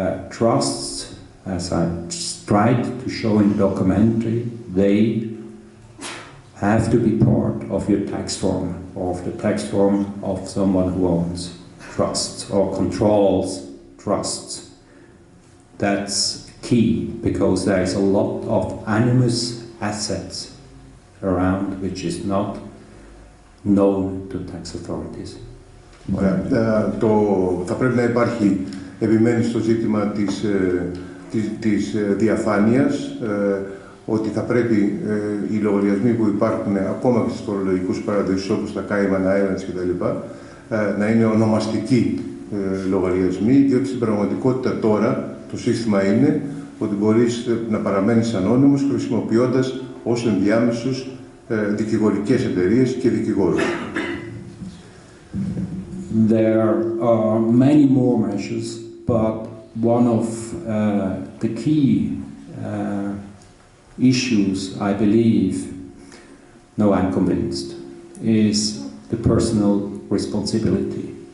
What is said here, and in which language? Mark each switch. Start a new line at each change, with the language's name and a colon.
English: Trusts, as I tried to show in the documentary, they have to be part of your tax form, of the tax form of someone who owns trusts or controls trusts. That's key, because there is a lot of anonymous assets around which is not known to tax authorities.
Greek: Ωραία. Θα πρέπει να υπάρχει, επιμένει στο ζήτημα της διαφάνειας, ότι θα πρέπει οι λογαριασμοί που υπάρχουν ακόμα και στις φορολογικούς παραδείσους όπως τα Cayman Islands κτλ. Να είναι ονομαστικοί λογαριασμοί, διότι στην πραγματικότητα τώρα το σύστημα είναι ότι μπορείς να παραμένεις ανώνυμος χρησιμοποιώντας ως ενδιάμεσους δικηγορικές εταιρείες και δικηγόρους.
English: There are many more measures, but one of the key issues, I believe, no, I'm convinced, is the personal responsibility.